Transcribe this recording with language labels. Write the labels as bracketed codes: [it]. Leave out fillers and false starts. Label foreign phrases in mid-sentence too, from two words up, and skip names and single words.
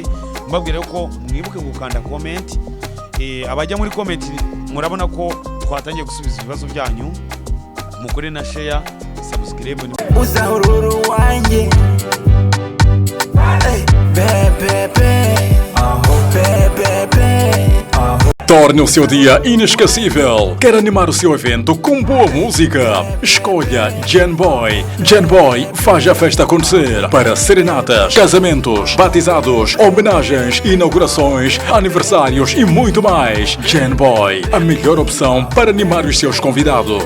[rw] Mbabwira yuko mwibuke gukanda comment abajya muri comment murabona ko twatangiye gusubiza ibibazo byanyu mukore na [en] share subscribe [rw] uzahururu wanjye bebe [pt] torne o seu dia inesquecível. Quer animar o seu evento com boa música? Escolha Genboy. Genboy faz a festa acontecer para serenatas, casamentos, batizados, homenagens, inaugurações, aniversários e muito mais. Genboy, a melhor opção para animar os seus convidados.